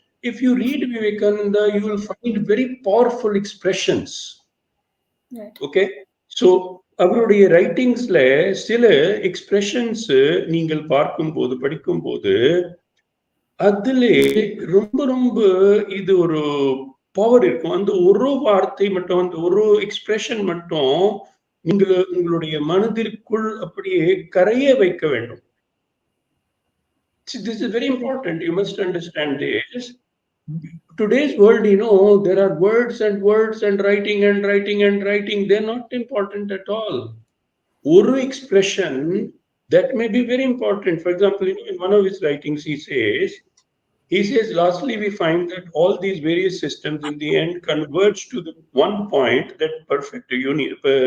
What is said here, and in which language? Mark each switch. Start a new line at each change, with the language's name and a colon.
English: If you read Vivekananda, you will find very powerful expressions. Right.
Tamil: Okay, so அவருடைய ரைட்டிங்ஸ்ல சில expressions நீங்கள் பார்க்கும்போது படிக்கும்போது அதிலே ரொம்ப ரொம்ப இது ஒரு பவர் இருக்கும். அந்த ஒரு வார்த்தை மட்டும், அந்த ஒரு எக்ஸ்பிரஷன் மட்டும் உங்களுடைய மனதிற்குள் அப்படியே கரைய வைக்க வேண்டும்.
English: This is very important. You must understand this. Today's world, there are words and words and writing and writing and writing. They're not important at all. One expression that may be very important. For example, in one of his writings, he says, lastly, we find that all these various systems in the end converge to the one point, that perfect union.